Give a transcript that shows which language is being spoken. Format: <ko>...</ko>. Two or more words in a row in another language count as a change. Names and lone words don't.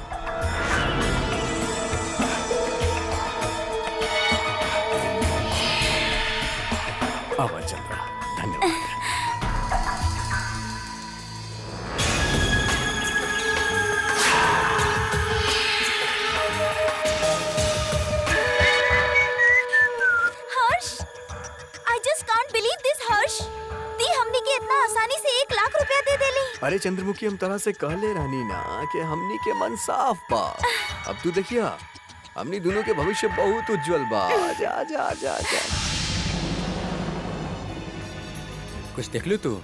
<bho>आवा चंद्रा, धन्यवाद। हर्ष,</bho> <en>I just can't believe this,</en> <bho>हर्ष। दी हमनी के इतना आसानी से 1 लाख रुपया दे देली। अरे चंद्रमुखी, हम तरह से कहले रहनी ना कि हमनी के मन साफ बा। अब तू देखिया, हमनी दोनों के भविष्य बहुत उज्जवल बा। जा जा जा जा। कुछ देख लू तू?</bho>